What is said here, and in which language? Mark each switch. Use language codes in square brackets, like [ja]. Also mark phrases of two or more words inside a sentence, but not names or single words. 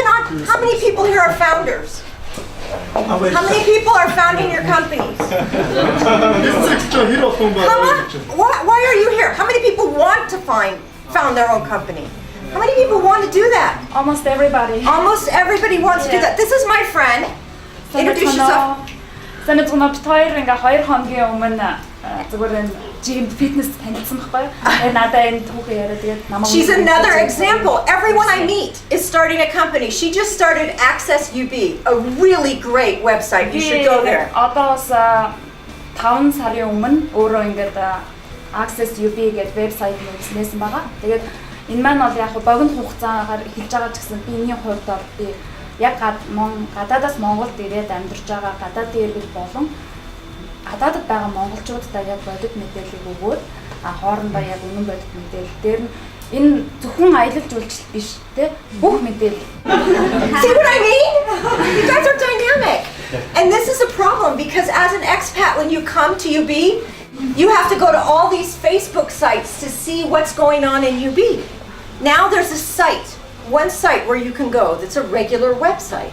[en] How many people here are founders? How many people are founding your companies? Come on. Why are you here? How many people want to found their own company? How many people want to do that? Almost everybody. Almost everybody wants to do that. This is my friend. Introduce yourself. [mn] Хоёр хоногийн өмнө зүгээр [en] gym fitness [mn] танилцсан байхгүй. Надаа энэ түүхээ яриад тэгээд намайг. [en] She's another example. Everyone I meet is starting a company. She just started Access UB, a really great website. You should go there. [mn] Одоос 5 сарын өмнө өөрөө ингээд Access UB гэдэг вебсайт нээсэн байгаа. Тэгээд энэ маань бол яг богино хугацаагаар эхэлж байгаа ч гэсэн би энэний хувьд бол би яг гадаадаас Монголд ирээд амьдарч байгаа гадаадын иргэл болон гадаадд байгаа монголчуудтай яг бодит мэдээллийг өгөөд хоорондоо яг үнэн бодит мэдээлэл дээр нь энэ зөвхөн аялал жуулчлал биш те бүх мэдээлэл. [en] See what I mean? You guys are dynamic. And this is a problem because as an expat when you come to UB, you have to go to all these Facebook sites to see what's going on in UB. Now there's a site one site where you can go that's a regular website.